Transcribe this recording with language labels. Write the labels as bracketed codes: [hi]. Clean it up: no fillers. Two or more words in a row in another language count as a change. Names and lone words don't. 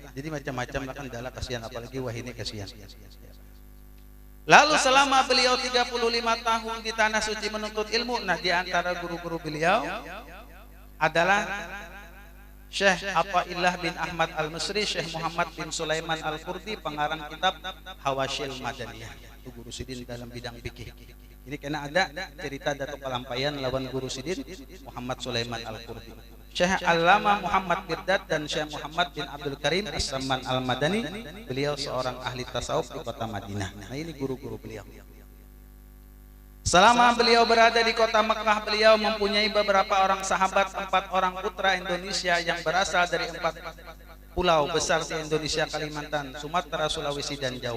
[id] Jadi macam-macam lah kan dala kasihan, apalagi wahini kasihan. Lalu selama beliau 35 tahun di tanah suci menuntut ilmu, nah di antara guru-guru beliau adalah Syekh Athaillah bin Ahmad Al-Misri, Syekh Muhammad bin Sulaiman Al-Qurdi, pengarang kitab Hawashil Madaniyah. [bjn] Itu guru sidin dalam bidang fikih. Ini kena ada cerita Datuk Kalampayan lawan guru sidin Muhammad Sulaiman Al-Qurdi. [id] Syekh Allama Muhammad Birdad dan Syekh Muhammad bin Abdul Karim As-Samman Al-Madani, beliau seorang ahli tasawuf di kota Madinah. Nah ini guru-guru beliau. Selama beliau berada di kota Mekah, beliau mempunyai beberapa orang sahabat, 4 orang putra Indonesia yang berasal dari 4 pulau besar di Indonesia, Kalimantan, Sumatera, Sulawesi, dan Jawa.